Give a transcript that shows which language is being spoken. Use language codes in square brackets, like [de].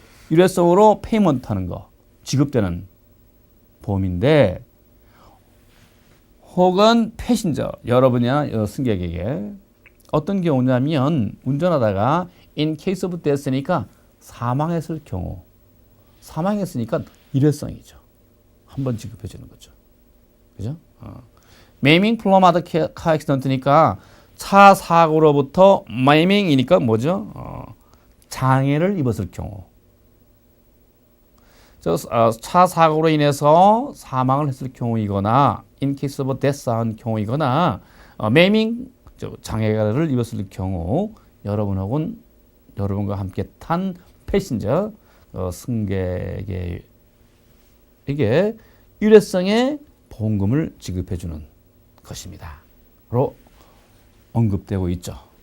[ko] 일회성으로 페이먼트하는 거, 지급되는 보험인데, 혹은 패신저, 여러분이나 승객에게 어떤 경우냐면 운전하다가 [en] in case of death [ko] 니까 사망했을 경우, 사망했으니까 일회성이죠. 한 번 지급해 주는 거죠. 그죠? [en] maiming from other car accident [ko] 니까 차 사고로부터 maiming이니까 뭐죠? 장애를 입었을 경우. 차 사고로 인해서 사망을 했을 경우이거나 [en] in case of death [ko] 한 경우이거나 maiming 장애를 입었을 경우 여러분과 함께 탄 패신저 승객에게 일회성의 보험금을 지급해주는 것입니다.로 언급되고 있죠.